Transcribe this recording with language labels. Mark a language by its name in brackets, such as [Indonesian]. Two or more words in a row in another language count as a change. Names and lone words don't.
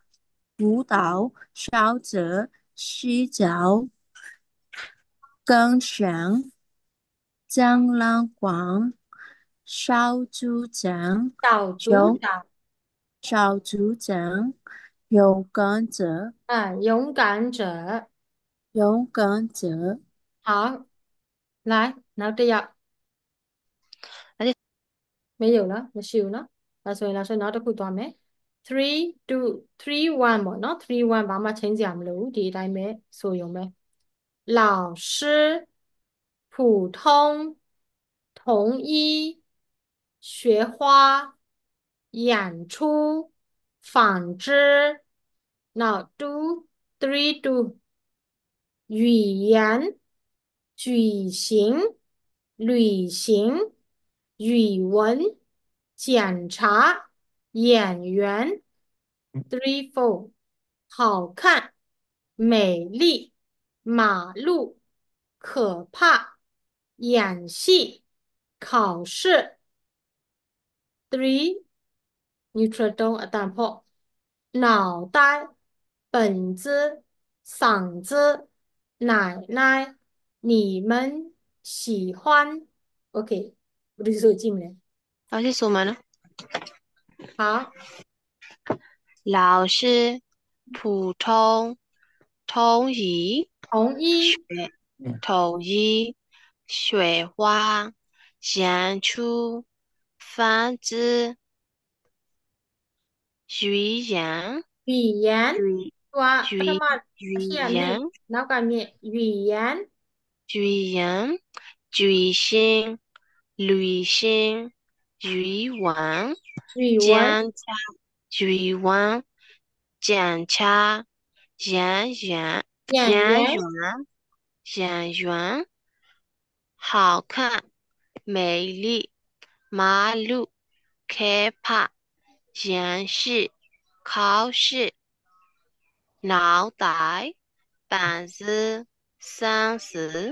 [Chinese] 舞蹈烧着，洗澡，更上，展览馆，小组长，小组有长小组长，勇敢者，勇敢者。勇敢者，好，来， [Burmese] နောက်တစ်ယောက် [Chinese] 没有了 [Burmese] မရှိဘူးเนาะဒါဆိုရင်နောက်တစ်ခုသွားမယ်3 2 3 1 ပေါ့เนาะ3 1 ဘာ မှချိန်စရာမလိုဘူးဒီအတိုင်းပဲဆိုရုံပဲ [Chinese] 老师普通同一学花演出纺织 now 2 3 2语言举行旅行语文检查演员3 4好看美丽马路可怕演戏考试 3 [English] neutral tone [Burmese] အတန်ဖော့ [Chinese] 脑袋本子嗓子奶奶你们喜欢 OK [Burmese] ဘယ်လိုဆိုကြည့်မလဲ [Chinese] 老师说嘛呢？好老师普通同一同一学统一学花演出房子语言语言语 [Burmese] သူကပထမအ [Chinese] 语 [Burmese] ဖြစ်ကမြင့် [Chinese] 言 [Burmese] နောက်ကမြင့်语言 [Chinese] 语言举行旅行语文语文检查语文检查演员演员演员演员好看美丽马路可怕演示考试脑袋板子三十